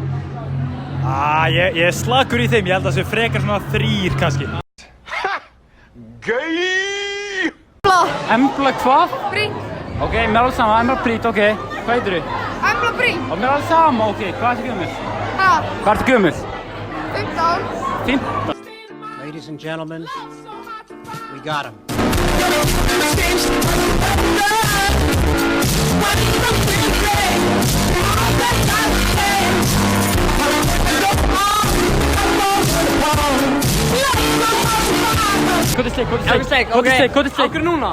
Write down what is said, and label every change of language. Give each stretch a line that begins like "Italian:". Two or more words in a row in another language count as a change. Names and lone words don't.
Icelandic: Ég er slakur í þeim, ég held að það sé frekar svona 3 kannski. Gæi! Embla hvað? Brink. Ok, mér er alveg sama, Embla Brít, ok. Hvað heitir þú? Embla Brink. Og mér er alveg sama, ok. Hvað ertu gömul? Hvað ertu gömul? 15. 15.
English: Ladies and gentlemen, we got him.
Icelandic: Hvað er sleik? Hvað er sleik? Akkur núna?